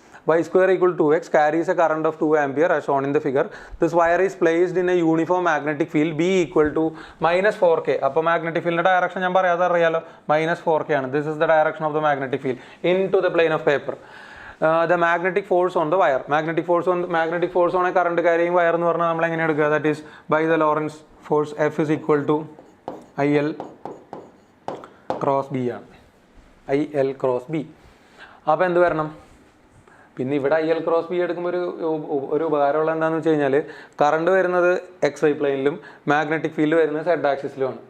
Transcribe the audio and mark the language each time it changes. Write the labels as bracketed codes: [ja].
[en] y² = 2x carries a current of 2 ampere as shown in the figure. This wire is placed in a uniform magnetic field B = -4k. [ml] അപ്പോൾ magnetic ഫീൽഡിൻ്റെ direction ഞാൻ പറയാതെ അറിയാലോ, -4k ആണ്. [en] This is the direction of the magnetic field into the plane of paper. The magnetic force on the wire. Magnetic force on a current carrying wire [ml] എന്ന് പറഞ്ഞാൽ നമ്മൾ എങ്ങനെ എടുക്കുക? [en] That is by the Lorentz force F is equal to IL cross B ആണ്. IL cross B. [ml] അപ്പോൾ എന്ത് വരണം? പിന്നെ ഇവിടെ IL ക്രോസ് ബി എടുക്കുമ്പോൾ ഒരു ഉപകാരമുള്ള എന്താണെന്ന് വെച്ച് കഴിഞ്ഞാൽ കറണ്ട് വരുന്നത് XY പ്ലെയിനിലും മാഗ്നറ്റിക് ഫീൽഡ് വരുന്നത് Z ആക്സിസിലുമാണ്.